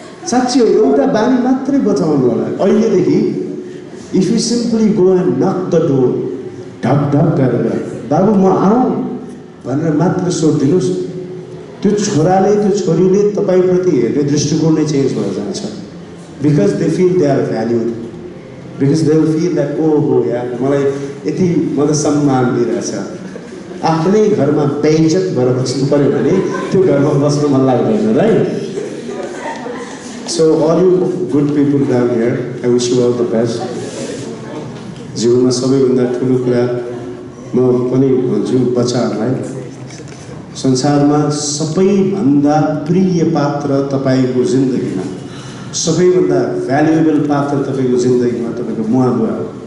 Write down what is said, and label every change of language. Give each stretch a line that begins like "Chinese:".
Nepali: साँच्ची हो, एउटा बानी मात्रै बचाउनु होला अहिलेदेखि।
English: if you simply go and knock the door,
Nepali: ढक ढक गरेर बाबु म आउँ भनेर मात्र सोधिदिनुहोस्, त्यो छोराले त्यो छोरीले तपाईँप्रति हेर्ने दृष्टिकोण नै चेन्ज भएर जान्छ।
English: because they feel they are valued, because they will feel that
Nepali: ओ हो यार मलाई यति मलाई सम्मान दिइरहेछ। आफ्नै घरमा बेइज्जत भएर बस्नु पऱ्यो भने त्यो घरमा बस्नु मन लाग्दैन, right?
English: So all you good people down here, I wish you all the best.
Nepali: जीवनमा सबैभन्दा ठुलो कुरा म पनि भन्छु बच्चाहरूलाई, संसारमा सबैभन्दा प्रिय पात्र तपाईँको जिन्दगीमा, सबैभन्दा भ्यालुएबल पात्र तपाईँको जिन्दगीमा तपाईँको मुवा बुवा हो।